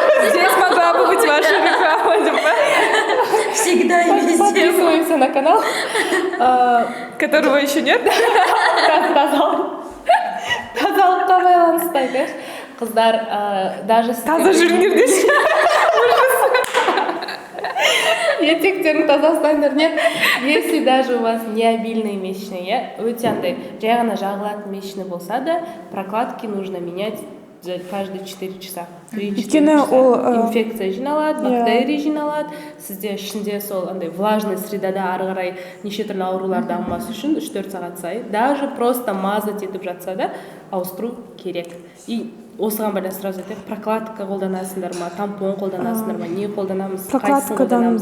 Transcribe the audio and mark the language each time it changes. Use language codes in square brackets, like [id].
[ru] Здесь могла бы быть ваша реклама. Всегда и везде. Подписываемся на канал. Которого еще нет. [kk] Тазалыққа байланысты айтайыншы. Қыздар [ru] даже [kk] таза жүріңдер деші. етектерін таза ұстаңдар. [ru] Нет, если даже у вас не обильные месячные, [kk] өте андай жай ғана жағылатын месячный болса да, [ru] прокладки нужно менять каждые 4 часа. 3-4 часа. [kk] Инфекция жиналады, бактерия жиналады. Сізде ішінде сол андай влажный средада ары қарай неше түрлі аурулар дамымас үшін 3-4 сағат сайын [ru] даже просто мазать [kk] етіп жатса да ауыстыру керек. [ru] И [kk] осыған байланысты сразу айтайын, прокладка қолданасыңдар ма, тампон қолданасыңдар ма, не қолданамыз, қайсысын қолданамыз?